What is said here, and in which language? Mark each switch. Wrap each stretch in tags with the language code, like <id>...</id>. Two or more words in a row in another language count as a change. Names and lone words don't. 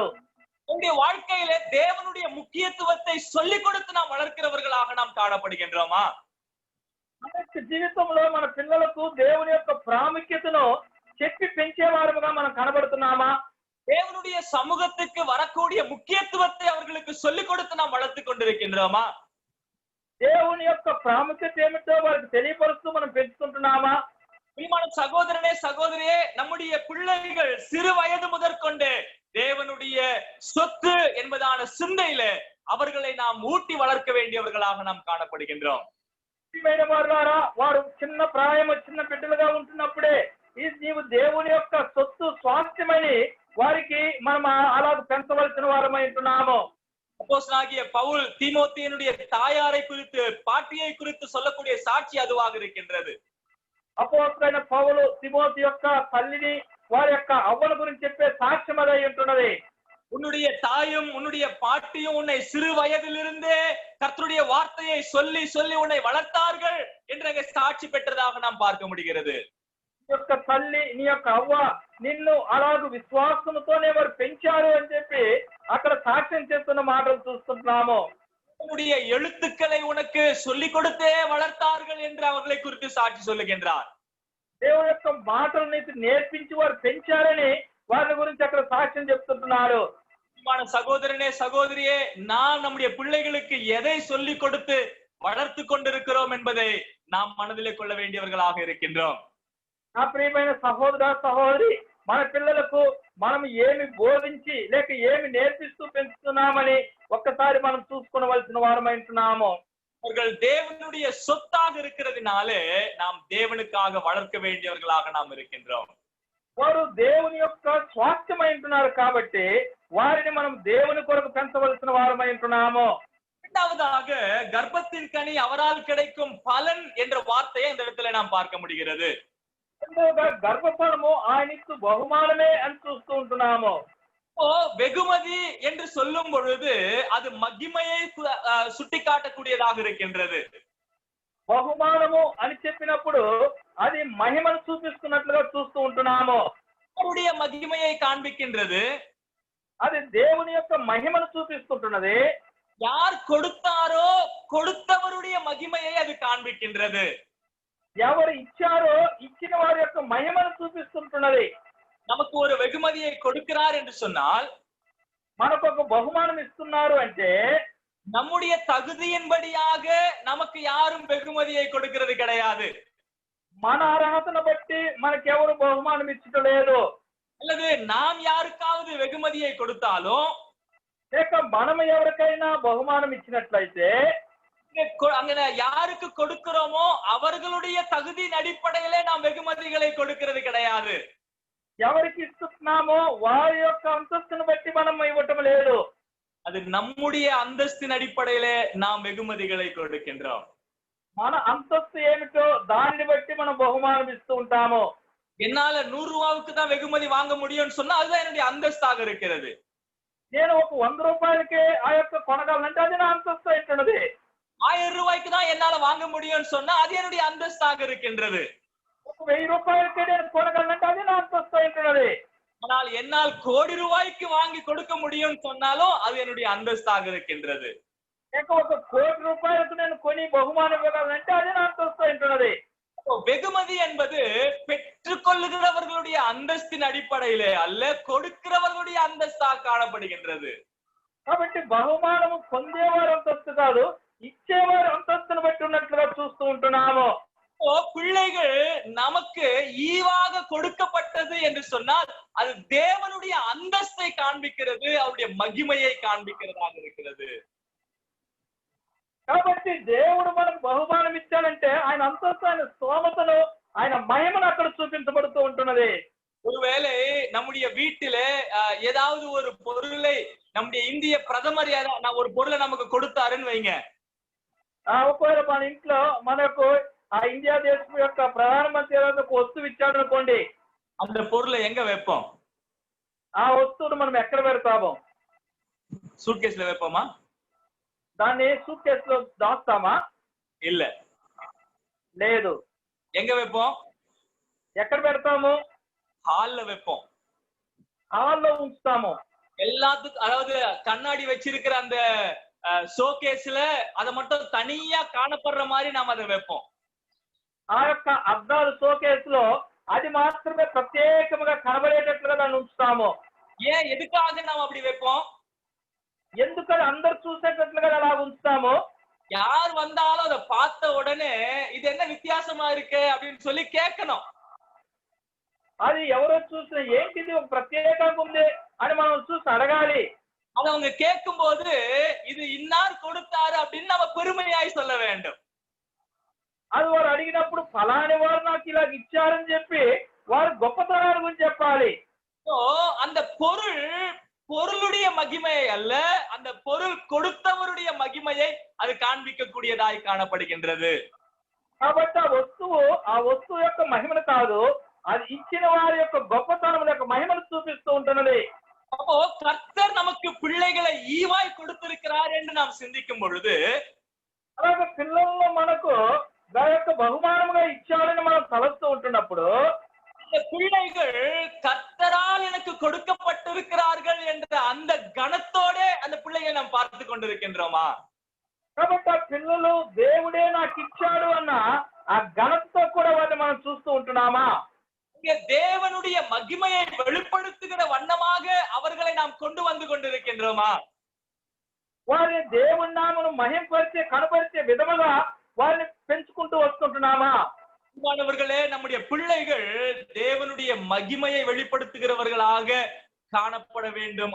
<ta>உங்களுடைய வாழ்க்கையில தேவனுடைய முக்கியத்துவத்தை சொல்லிக் கொடுத்து நாம் வளர்க்கிறவர்களாக நாம் காணப்படுகின்றோமா?</ta> <te>మన జీవితంలో మన పిల్లలకు దేవుని యొక్క ప్రాముఖ్యతను చెప్పి పెంచేవారుగా మనం కనబడుతున్నామా?</te> <ta>தேவனுடைய சமூகத்துக்கு வரக்கூடிய முக்கியத்துவத்தை அவர்களுக்கு சொல்லிக் கொடுத்து நாம் வளர்த்துக் கொண்டிருக்கின்றோமா?</ta> <te>దేవుని యొక్క ప్రాముఖ్యత ఏమిటో వారికి తెలియపరుస్తూ మనం పెంచుకుంటున్నామా?</te> <ta>பிரியமான சகோதரனே சகோதரியே, நம்முடைய பிள்ளைகள் சிறு வயது முதற்கொண்டு தேவனுடைய சொத்து என்பதான சிந்தையில அவர்களை நாம் ஊட்டி வளர்க்க வேண்டியவர்களாக நாம் காணப்படுகின்றோம்.</ta> <te>వారు చిన్న ప్రాయం చిన్న బిడ్డలుగా ఉంటున్నప్పుడే నీవు దేవుని యొక్క సొత్తు స్వాస్థ్యమని వారికి మనం అలాగ పెంచవలసిన వారమై ఉంటున్నాము.</te> <ta>அப்போஸ்தலனாகிய பவுல் தீமோத்தேயுடைய தாயாரை குறித்து பாட்டியை குறித்து சொல்லக்கூடிய சாட்சி அதுவாக இருக்கின்றது.</ta> <te>అపోస్తలుడైన పౌలు తిమోతి యొక్క తల్లిని వారి యొక్క అవ్వల గురించి చెప్పే సాక్ష్యం అదై ఉంటున్నది.</te> <ta>உன்னுடைய தாயும் உன்னுடைய பாட்டியும் உன்னை சிறு வயதிலிருந்தே கர்த்தருடைய வார்த்தையை சொல்லி சொல்லி உன்னை வளர்த்தார்கள் என்ற சாட்சி பெற்றதாக நாம் பார்க்க முடிகிறது.</ta> <te>నీ యొక్క తల్లి నీ యొక్క అవ్వ నిన్ను అలాగ విశ్వాసంతోనే వారు పెంచారు అని చెప్పి అక్కడ సాక్ష్యం చేస్తున్న మాటలు చూస్తున్నాము.</te> <ta>உன்னுடைய எழுத்துக்களை உனக்கு சொல்லிக் கொடுத்தே வளர்த்தார்கள் என்று அவர்களை குறித்து சாட்சி சொல்லுகின்றார்.</ta> <te>దేవుని యొక్క మాటలు నీకు నేర్పించి వారు పెంచారని వారి గురించి అక్కడ సాక్ష్యం చెప్తుంటున్నారు.</te> <ta>சகோதரனே சகோதரியே, நாம் நம்முடைய பிள்ளைகளுக்கு எதை சொல்லிக் கொடுத்து வளர்த்து கொண்டிருக்கிறோம் என்பதை நாம் மனதிலே கொள்ள வேண்டியவர்களாக இருக்கின்றோம்.</ta> <te>నా ప్రియమైన సహోదర సహోదరి, మన పిల్లలకు మనం ఏమి బోధించి లేక ఏమి నేర్పిస్తూ పెంచుతున్నామని ఒక్కసారి మనం చూసుకోవలసిన వారమై ఉంటున్నాము.</te> <ta>அவர்கள் தேவனுடைய சொத்தாக இருக்கிறதுனாலே நாம் தேவனுக்காக வளர்க்க வேண்டியவர்களாக நாம் இருக்கின்றோம்.</ta> <te>వారు దేవుని యొక్క స్వాస్థ్యమై ఉంటున్నారు కాబట్టి వారిని మనం దేవుని కొరకు పెంచవలసిన వారమై ఉంటున్నాము.</te> <ta>இரண்டாவதாக கர்ப்பத்தின் கனி அவரால் கிடைக்கும் பலன் என்ற வார்த்தையை இந்த இடத்துல நாம் பார்க்க முடிகிறது.</ta> <te>రెండవగా గర్భఫలము ఆయనకు బహుమానమే అని చూస్తూ ఉంటున్నాము.</te> <ta>வெகுமதி என்று சொல்லும் பொழுது அது மகிமையை சுட்டிக்காட்டக்கூடியதாக இருக்கின்றது.</ta> <te>బహుమానము అని చెప్పినప్పుడు అది మహిమను చూపిస్తున్నట్లుగా చూస్తూ ఉంటున్నాము.</te> <ta>அவருடைய மகிமையை காண்பிக்கின்றது.</ta> <te>అది దేవుని యొక్క మహిమను చూపిస్తుంటున్నది.</te> <ta>யார் கொடுத்தாரோ கொடுத்தவருடைய மகிமையை அது காண்பிக்கின்றது.</ta> <te>ఎవరు ఇచ్చారో ఇచ్చిన వారి యొక్క మహిమను చూపిస్తుంటున్నది.</te> <ta>நமக்கு ஒரு வெகுமதியை கொடுக்கிறார் என்று சொன்னால்,</ta> <te>మనకు ఒక బహుమానం ఇస్తున్నారు అంటే</te> <ta>நம்முடைய தகுதியின்படியாக நமக்கு யாரும் வெகுமதியை கொடுக்கிறது கிடையாது.</ta> <te>మన అర్హతను బట్టి మనకెవరు బహుమానం ఇచ్చటం లేదు.</te> <ta>அல்லது நாம் யாருக்காவது வெகுமதியை கொடுத்தாலும்,</ta> <te>లేక మనం ఎవరికైనా బహుమానం ఇచ్చినట్లయితే</te> <ta>அங்க யாருக்கு கொடுக்கிறோமோ அவர்களுடைய தகுதியின் அடிப்படையிலே நாம் வெகுமதிகளை கொடுக்கிறது கிடையாது.</ta> <te>ఎవరికి ఇస్తున్నామో వారి యొక్క అంతస్తును బట్టి మనం ఇవ్వటం లేదు.</te> <ta>அது நம்முடைய அந்தஸ்தின் அடிப்படையிலே நாம் வெகுமதிகளை கொடுக்கின்றோம்.</ta> <te>మన అంతస్తు ఏమిటో దానిని బట్టి మనం బహుమానం ఇస్తూ ఉంటాము.</te> <ta>என்னால 100 ரூபாவுக்கு தான் வெகுமதி வாங்க முடியும்னு சொன்னா அதுதான் என்னுடைய அந்தஸ்தாக இருக்கிறது.</ta> <te>నేను ఒక 100 రూపాయలకే ఆ యొక్క కొనగలనంటే అది నా అంతస్తు అయినది.</te> <ta>1000 ரூபாய்க்கு தான் என்னால வாங்க முடியும்னு சொன்னா அது என்னுடைய அந்தஸ்தாக இருக்கின்றது.</ta> <te>ఒక 1000 రూపాయలకే నేను కొనగలనంటే అది నా అంతస్తు అయినది.</te> <ta>ஆனால் என்னால் கோடி ரூபாய்க்கு வாங்கி கொடுக்க முடியும்னு சொன்னாலும் அது என்னுடைய அந்தஸ்தாக இருக்கின்றது.</ta> <te>లేక ఒక కోటి రూపాయలకు నేను కొని బహుమానం ఇవ్వగలనంటే అది నా అంతస్తు అయినది.</te> <ta>வெகுமதி என்பது பெற்றுக்கொள்ளுகிறவர்களுடைய அந்தஸ்தின் அடிப்படையிலே அல்ல, கொடுக்கிறவர்களுடைய அந்தஸ்தாக காணப்படுகின்றது.</ta> <te>కాబట్టి బహుమానము పొందేవారి అంతస్తు కాదు, ఇచ్చేవారి అంతస్తును బట్టి ఉన్నట్లుగా చూస్తూ ఉంటున్నాము.</te> <ta>பிள்ளைகள் நமக்கு ஈவாக கொடுக்கப்பட்டது என்று சொன்னால் அது தேவனுடைய அந்தஸ்தை காண்பிக்கிறது, அவருடைய மகிமையை காண்பிக்கிறதாக இருக்கிறது.</ta> <te>కాబట్టి దేవుడు మనకు బహుమానం ఇచ్చాడంటే ఆయన అంతస్తు, ఆయన స్తోమతను, ఆయన మహిమను అక్కడ చూపించబడుతూ ఉంటున్నది.</te> <ta>ஒருவேளை நம்முடைய வீட்டிலே ஏதாவது ஒரு பொருளை நம்முடைய இந்திய பிரதமர் ஒரு பொருளை நமக்கு கொடுத்தாருன்னு வைங்க.</ta> <te>ఒకవేళ మన ఇంట్లో మనకు ఆ ఇండియా దేశం యొక్క ప్రధానమంత్రి ఏదైనా ఒక వస్తువు ఇచ్చాడు అనుకోండి,</te> <ta>அந்த பொருளை எங்க வைப்போம்?</ta> <te>ఆ వస్తువును మనం ఎక్కడ పెడతాము?</te> <ta>சூட் கேஸ்ல வைப்போமா?</ta> <te>దాన్ని సూట్ కేసులో దాస్తామా?</te> <ta>இல்ல.</ta> <te>లేదు.</te> <ta>எங்க வைப்போம்?</ta> <te>ఎక్కడ పెడతాము?</te> <ta>ஹால்ல வைப்போம்.</ta> <te>హాల్లో ఉంచుతాము.</te> <ta>எல்லாத்துக்கும், அதாவது கண்ணாடி வச்சிருக்கிற அந்த ஷோகேஸ்ல அதை மட்டும் தனியா காணப்படுற மாதிரி நாம அதை வைப்போம்.</ta> <te>ఆ యొక్క అద్దాలు షోకేసులో అది మాత్రమే ప్రత్యేకంగా కనబడేటట్లుగా దాన్ని ఉంచుతాము.</te> <ta>ஏன், எதுக்காக நாம் அப்படி வைப்போம்?</ta> <te>ఎందుకని అందరు చూసేటట్లుగా అలా ఉంచుతాము?</te> <ta>யார் வந்தாலும் அதை பார்த்த உடனே இது என்ன வித்தியாசமா இருக்கு அப்படின்னு சொல்லி கேட்கணும்.</ta> <te>అది ఎవరో చూసినా ఏంటిది ఒక ప్రత్యేకంగా ఉంది అని మనం చూసి అడగాలి.</te> <ta>அதை அவங்க கேட்கும் போது இது இன்னார் கொடுத்தாரு அப்படின்னு நம்ம பெருமையாய் சொல்ல வேண்டும்.</ta> <te>అది వారు అడిగినప్పుడు ఫలాని వారు నాకు ఇలా ఇచ్చారని చెప్పి వారు గొప్పతనాన్ని గురించి చెప్పాలి.</te> <ta>அந்த பொருளுடைய மகிமையை அல்ல, அந்த பொருள் கொடுத்தவருடைய மகிமையை அது காண்பிக்கக்கூடியதாய் காணப்படுகின்றது.</ta> <te>కాబట్టి ఆ వస్తువు యొక్క మహిమను కాదు, అది ఇచ్చిన వారి యొక్క గొప్పతనం యొక్క మహిమను చూపిస్తూ ఉంటున్నది.</te> <ta>அப்போ கர்த்தர் நமக்கு பிள்ளைகளை ஈவாய் கொடுத்திருக்கிறார் என்று நாம் சிந்திக்கும் பொழுது,</ta> <te>అలాగే పిల్లల్లో మనకు దాని యొక్క బహుమానముగా ఇచ్చాడని మనం తలస్తూ ఉంటున్నప్పుడు,</te> <ta>இந்த பிள்ளைகள் கர்த்தரால் எனக்கு கொடுக்கப்பட்டிருக்கிறார்கள் என்ற அந்த கணத்தோட அந்த பிள்ளைகளை நாம் பார்த்து கொண்டிருக்கின்றோமா?</ta> <te>కాబట్టి ఆ పిల్లలు దేవుడే నాకు ఇచ్చాడు అన్న ఆ ఘనతతో కూడా వారిని మనం చూస్తూ ఉంటున్నామా?</te> <ta>இங்க தேவனுடைய மகிமையை வெளிப்படுத்துகிற வண்ணமாக அவர்களை நாம் கொண்டு வந்து கொண்டிருக்கின்றோமா?</ta> <te>వారిని దేవుని నామమును మహింపరిచే కనపరిచే విధముగా వారిని పెంచుకుంటూ వస్తుంటున్నామా?</te> <ta>மாணவர்களே, நம்முடைய பிள்ளைகள் தேவனுடைய மகிமையை வெளிப்படுத்துகிறவர்களாக காணப்பட வேண்டும்.</ta>